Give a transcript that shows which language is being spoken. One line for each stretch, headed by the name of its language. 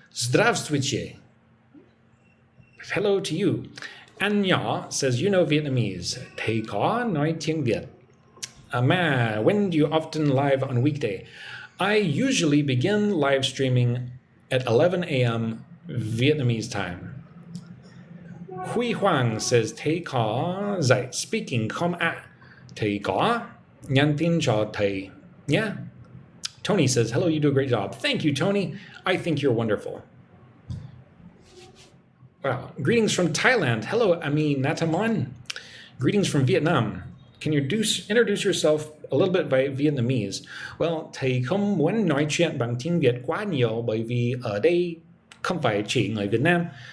English: Zdravstvuyte. Hello to you. Anya says, you know Vietnamese.
Vietnamese: Thầy có nói tiếng Việt.
English: Ma, when do you often live on weekday? I usually begin live streaming at 11 a.m. Vietnamese time. Hui Huang says,
Vietnamese: thầy có dạy speaking không ạ? Thầy có nhắn tin cho thầy.
English: Yeah. Tony says, hello, you do a great job. Thank you, Tony. I think you're wonderful. Wow. Greetings from Thailand. Hello, Ami Natamon. Greetings from Vietnam. Can you introduce yourself a little bit by Vietnamese?
Vietnamese: Well, thầy không muốn nói chuyện bằng tiếng Việt quá nhiều bởi vì ở đây không phải chỉ người Việt Nam.